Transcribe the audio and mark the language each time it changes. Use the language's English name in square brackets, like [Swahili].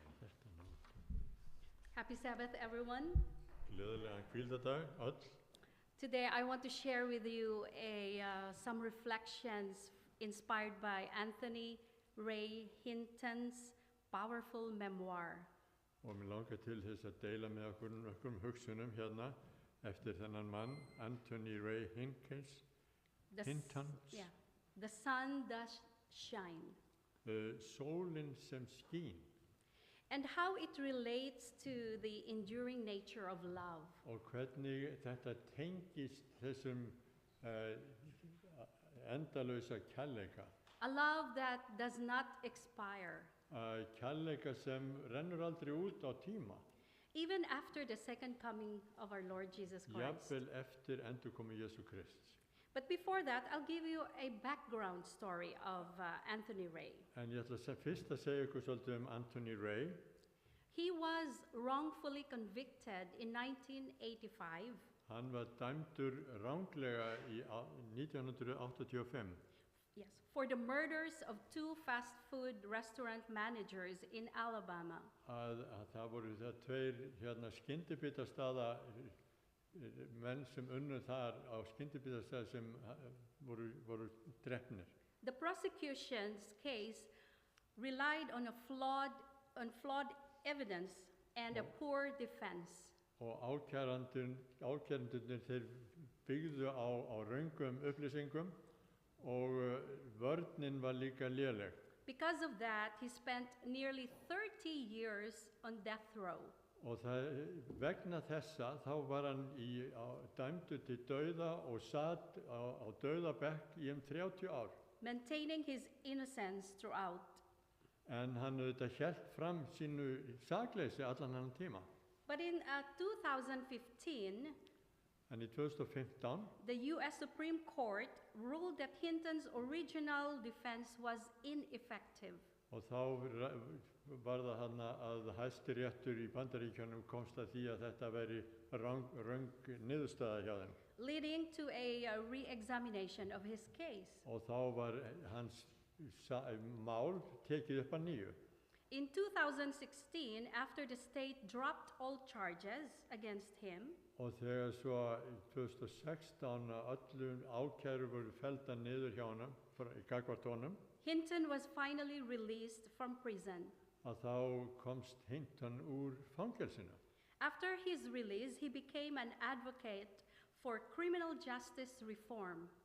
[Icelandic] Þetta nú. [English] Happy Sabbath, everyone. [Icelandic] Gleðilegan hvíldardag, öll. [English] Today I want to share with you some reflections inspired by Anthony Ray Hinton's powerful memoir. [Icelandic] Og mér langar til þess að deila með okkur hugsunum hérna eftir þennan mann, Anthony Ray Hintons. [English] Yeah. The sun does shine. [Icelandic] Sólin sem skín. [English] And how it relates to the enduring nature of love. [Icelandic] Og hvernig þetta tengist þessum endalausa kærleika. [English] A love that does not expire. [Icelandic] Kærleika sem rennur aldrei út á tíma. [English] Even after the second coming of our Lord Jesus Christ. [Icelandic] Jafnvel eftir endurkomu Jesú Krists. [English] But before that, I'll give you a background story of Anthony Ray. [Icelandic] En ég ætla fyrst að segja ykkur svolítið Anthony Ray. [English] He was wrongfully convicted in 1985. [Icelandic] Hann var dæmdur ranglega í 1985. [English] Yes, for the murders of 2 fast food restaurant managers in Alabama. [Icelandic] Að það voru það tveir skyndibitastaða menn sem unnu þar á skyndibitastað sem voru drepnir. [English] The prosecution's case relied on flawed evidence and a poor defense. [Icelandic] Og ákærendurnir þeir byggðu á röngum upplýsingum og vörnin var líka léleg. [English] Because of that, he spent nearly 30 years on death row. [Icelandic] Og vegna þessa þá var hann dæmdur til dauða og satt á dauðabekk í 30 ár. [English] Maintaining his innocence throughout. [Icelandic] En hann auðvitað hélt fram sínu sakleysi allan þennan tíma. [English] But in 2015, [Icelandic] en í 2015, [English] the U.S. Supreme Court ruled that Hinton's original defense was ineffective. [Icelandic] Og þá var það hann að Hæstiréttur í Bandaríkjunum komst að því að þetta væri röng niðurstaða hjá þeim. [English] Leading to a re-examination of his case. [Icelandic] Og þá var hans mál tekið upp að nýju. [English] In 2016, after the state dropped all charges against him, [Icelandic] og þegar svo 2016 öllum ákæru voru felldar niður hjá honum, gagnvart honum, [English] Hinton was finally released from prison. [Icelandic] Að þá komst Hinton úr fangelsinu. [English] After his release, he became an advocate for criminal justice reform.